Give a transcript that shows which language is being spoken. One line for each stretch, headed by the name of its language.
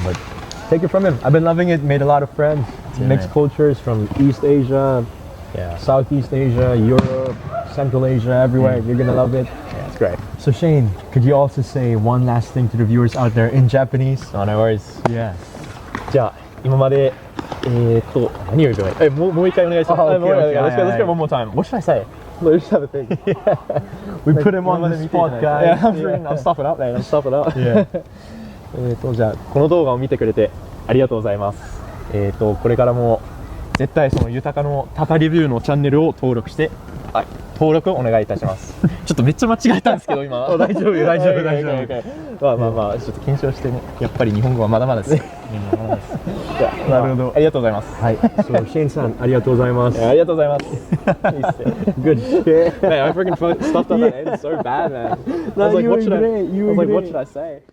English: But take it from him. I've been loving it. Made a lot of friends. Mixed man. cultures from East Asia, Yeah. Southeast Asia, Europe, Central Asia, everywhere. You're gonna love it. Yeah, it's great. So Shane, could you also say one last thing to the viewers out there in Japanese? No worries. Yeah.
Japanese: じゃあ今まで何を言えばいい？もう一回お願いします。
English: Oh, okay,
Japanese: もう一回
English: okay, let's yeah, go yeah. one more time. What should I say? Let's just have a think. We put him on the spot, guys. Yeah, I'm stuffing up, man. I'm stuffing up. Yeah.
Japanese: じゃあこの動画を見てくれてありがとうございます。これからも絶対その豊かのタカレビューのチャンネルを登録して登録をお願いいたします。ちょっとめっちゃ間違えたんですけど今。大丈夫大丈夫大丈夫。まあちょっと緊張してね。やっぱり日本語はまだまだです。なるほど。ありがとうございます。はい。 So Shane さんありがとうございます。ありがとうございます。いいっすね。
English: Good shit. Man, I freaking stuffed up that end so bad, man. I was like, what should I say?